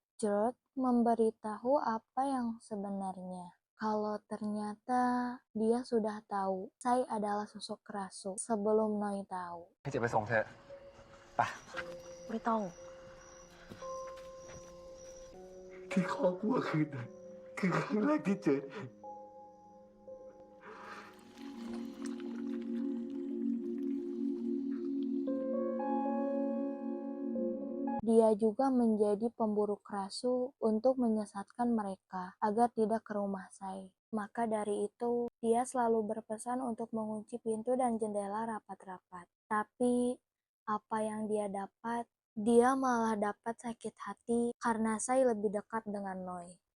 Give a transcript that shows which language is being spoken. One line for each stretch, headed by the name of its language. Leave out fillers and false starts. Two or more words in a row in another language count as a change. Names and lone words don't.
Indonesian: George memberitahu apa yang sebenarnya. Kalau ternyata dia sudah tahu Sai adalah sosok kerasu sebelum Noi tahu.
Thai: ให้เจ็บไปส่งเถอะไป ไม่ต้อง ที่คอกูเมื่อคืนนั้นคือครั้งแรกที่เจอ
Indonesian: Dia juga menjadi pemburu kerasu untuk menyesatkan mereka agar tidak ke rumah Sai. Maka dari itu, dia selalu berpesan untuk mengunci pintu dan jendela rapat-rapat. Tapi, apa yang dia dapat? Dia malah dapat sakit hati karena Sai lebih dekat dengan Noi.